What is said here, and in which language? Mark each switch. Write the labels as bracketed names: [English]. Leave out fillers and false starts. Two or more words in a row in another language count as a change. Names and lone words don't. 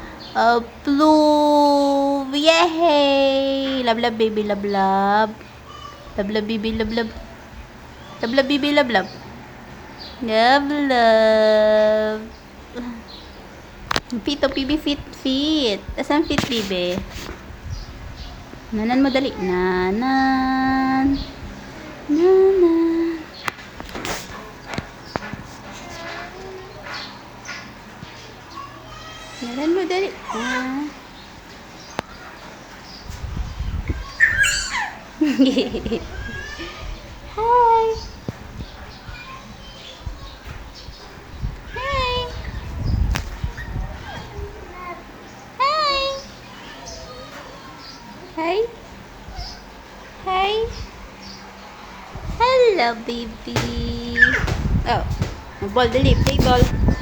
[English] Approve. Yay! Love, love, baby. Love, love. Love, love, baby. Love, love. Love, love, baby. Love, love. Love, love. Fit, oh, baby. Fit, fit. [Filipino] Asan fit, baby? Nanan mo, dali. Nanan. Nanan. Nanan mo, dali. Ah. [English] Hi. Hi. Hi. Hi. Hi. Hello, baby. Oh, ball, dali. Play ball.